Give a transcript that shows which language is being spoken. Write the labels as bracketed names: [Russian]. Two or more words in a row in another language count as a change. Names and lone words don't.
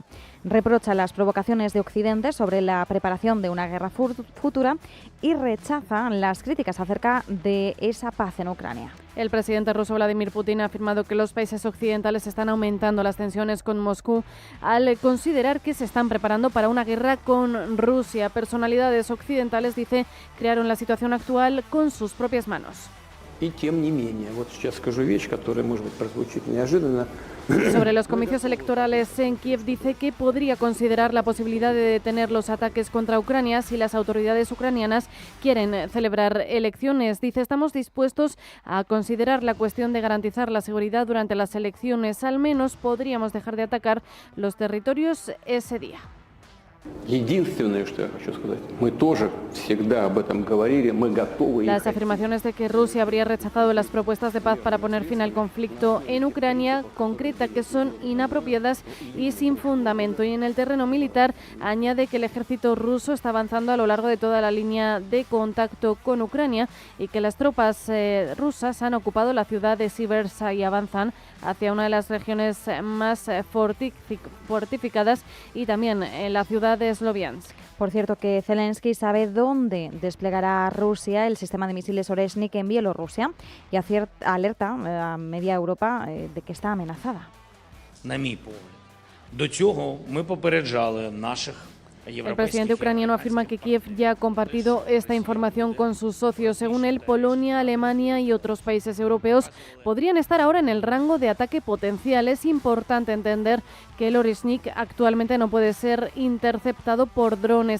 [Spanish] Reprocha las provocaciones de Occidente sobre la preparación de una guerra futura y rechaza las críticas acerca de esa paz en Ucrania. El presidente ruso Vladimir Putin ha afirmado que los países occidentales están aumentando las tensiones con Moscú al considerar que se están preparando para una guerra con Rusia. Personalidades occidentales, dice, crearon la situación actual con sus propias manos. [Russian] Y тем не менее, вот сейчас скажу вещь, которая, может быть, прозвучит неожиданно. [Spanish] Sobre los comicios electorales en Kiev, dice que podría considerar la posibilidad de detener los ataques contra Ucrania si las autoridades ucranianas quieren celebrar elecciones. Dice: estamos dispuestos a considerar la cuestión de garantizar la seguridad durante las elecciones. Al menos podríamos dejar de atacar los territorios ese día. [Russian] Единственное, что я хочу сказать, мы тоже всегда об этом говорили, мы готовы. [Spanish] Las afirmaciones de que Rusia habría rechazado las propuestas de paz para poner fin al conflicto en Ucrania concreta que son inapropiadas y sin fundamento. Y en el terreno militar añade que el ejército ruso está avanzando a lo largo de toda la línea de contacto con Ucrania y que las tropas rusas han ocupado la ciudad de Siversk y avanzan hacia una de las regiones más fortificadas y también en la ciudad de Sloviansk. Por cierto, que Zelensky sabe dónde desplegará Rusia el sistema de misiles Oreshnik en Bielorrusia y alerta a media Europa de que está amenazada. [Ukrainian] На мій погляд, до цього ми попереджали наших. [Spanish] El presidente ucraniano afirma que Kiev ya ha compartido esta información con sus socios. Según él, Polonia, Alemania y otros países europeos podrían estar ahora en el rango de ataque potencial. Es importante entender que el Oreshnik actualmente no puede ser interceptado por drones.